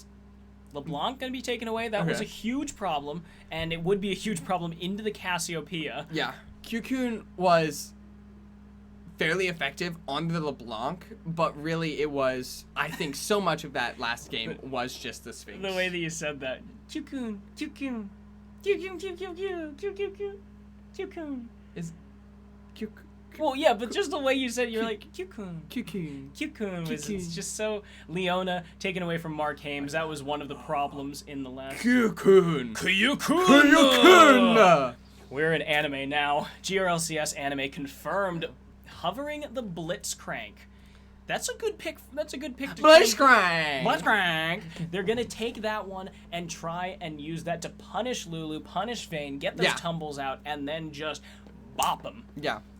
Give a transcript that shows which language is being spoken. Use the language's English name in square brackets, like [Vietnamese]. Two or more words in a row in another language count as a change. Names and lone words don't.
[English] LeBlanc going to be taken away. That was a huge problem, and it would be a huge problem into the Cassiopeia. Yeah. Q-Kun was fairly effective on the LeBlanc, but really it was, I think, so much of that last game was just the Sphinx. The way that you said that. Q-Kun, Q-Kun, Q-Kun, Q-Kun, Q-Kun, Q-Kun. Is Q-Kun? Well, yeah, but just the way you said it, you're like, Q-Kun. Q-Kun. Q-Kun was it's just so... Leona taken away from Mark Hames. That was one of the problems in the last... Q-Kun. Q-Kun. We're in anime now. GRLCS anime confirmed. Hovering the Blitzcrank. That's a good pick. That's a good pick. Blitzcrank. Blitzcrank. They're gonna take that one and try and use that to punish Lulu, punish Vayne, get those tumbles out, and then just bop them.